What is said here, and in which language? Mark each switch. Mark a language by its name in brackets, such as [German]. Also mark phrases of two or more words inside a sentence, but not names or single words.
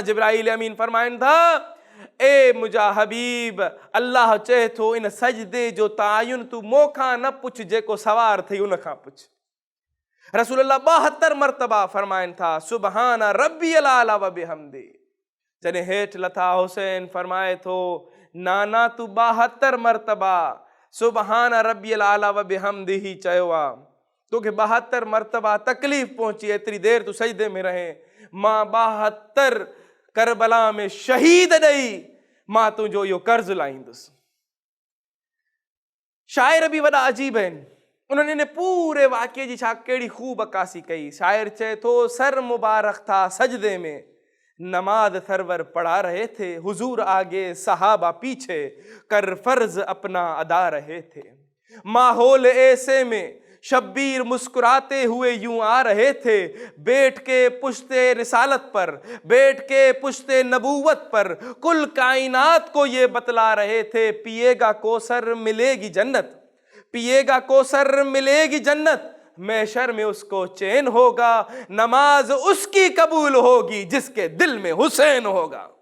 [Sindhi] जिब्राईल अमीन फरमाइनि था ए मुंहिंजा हबीब, अल्लाह चए थो इन सजदे जो तायुन तूं मूंखां न पुछ, जेको सवार थई उन खां पुछ। रसूल अल्लाह 72 मरतबा फरमाइनि था [Arabic] سبحان ربي الأعلى وبحمدي. [Sindhi] जॾहिं हेठि लथा हुसैन फरमाए थो नाना तूं 72 मरतबा [Arabic] سبحان ربي الأعلى وبحمده [Sindhi] चयो आहे, तोखे 72 मरतबा तकलीफ़ पहुची, एतिरी देर तूं सजदे में रहे, मां 72 करबला में शहीद ॾेई मां तुंहिंजो इहो कर्ज़ लाहींदुसि। शाइर बि वॾा अजीब आहिनि, उन्होंने इन पूरे वाक़े जी छा कहिड़ी ख़ूब अक्कासी कई। शाइर चए थो [Urdu] سر مبارک تھا سجدے میں، نماز سرور پڑھا رہے تھے، حضور آگے صحابہ پیچھے، کر فرض اپنا ادا رہے تھے، ماحول ایسے میں شبیر مسکراتے ہوئے یوں آ رہے تھے، بیٹھ کے پشتِ رسالت پر، بیٹھ کے پشتِ نبوت پر، کل کائنات کو یہ بتلا رہے تھے، پیئے گا کوثر ملے گی جنت، پیئے گا کوثر ملے گی جنت، محشر میں اس کو چین ہوگا، نماز اس کی قبول ہوگی جس کے دل میں حسین ہوگا.